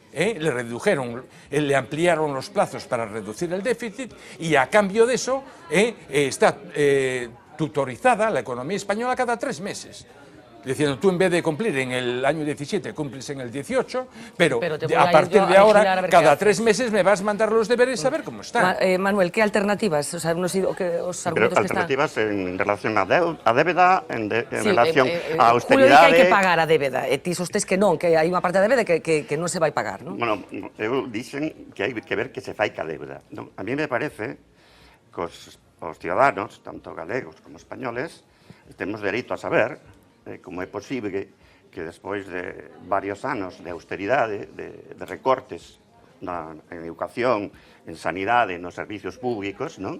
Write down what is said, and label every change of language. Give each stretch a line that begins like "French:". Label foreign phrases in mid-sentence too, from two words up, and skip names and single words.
Spanish: le ampliaron los plazos para reducir el déficit, y a cambio de eso está tutorizada la economía española cada 3 meses. Diciendo, tú en vez de cumplir en el año 17, cumples en el 18, pero Pero te voy a a ir partir yo de a ahora, vigilar a ver qué cada haces. 3 meses me vas a mandar los deberes a ver cómo están. Manuel, ¿qué alternativas? O sea, os Pero argumentos que están...
Galician: alternativas en relación a débeda, en
Spanish: Sí,
Galician: relación a Julio di que austeridade... hai que pagar a débeda, e ti sostés que non, que hai unha parte da débeda que non se vai pagar, non? Bueno, eu dixen que hai que ver que se fai ca débeda. Non, a mí me parece que os ciudadanos, tanto galegos como españoles, temos dereito a saber como é posible que despois de varios anos de austeridade, de recortes en educación, en sanidade, nos servicios públicos, non?